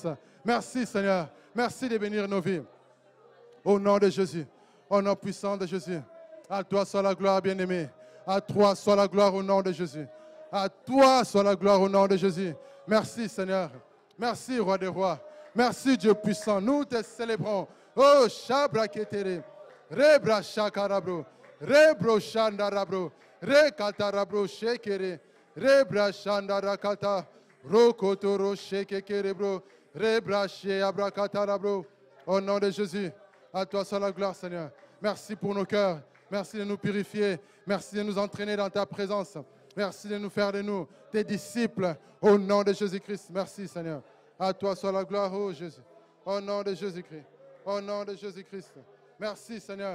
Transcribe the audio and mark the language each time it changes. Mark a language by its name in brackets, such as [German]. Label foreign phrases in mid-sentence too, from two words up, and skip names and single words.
[French] Merci, Seigneur. Merci de bénir nos vies. Au nom de Jésus, au nom puissant de Jésus. À toi soit la gloire, bien-aimé. À toi soit la gloire au nom de Jésus. À toi soit la gloire au nom de Jésus. Merci, Seigneur. Merci, Roi des rois. Merci, Dieu puissant. Nous te célébrons. Oh, Shabra Ketere. Rebra Shakarabro. Rebro Shandarabro. Rekatarabro Shekere. Rebra Shandarakata. Rokotoro Shekekerebro. Rebra Sheabrakatarabro. Au nom de Jésus. À toi soit la gloire, Seigneur. Merci pour nos cœurs. Merci de nous purifier. Merci de nous entraîner dans ta présence. Merci de nous faire de nous tes disciples. Au nom de Jésus-Christ. Merci, Seigneur. À toi soit la gloire, ô Jésus. Au nom de Jésus-Christ. Au nom de Jésus-Christ. Merci, Seigneur.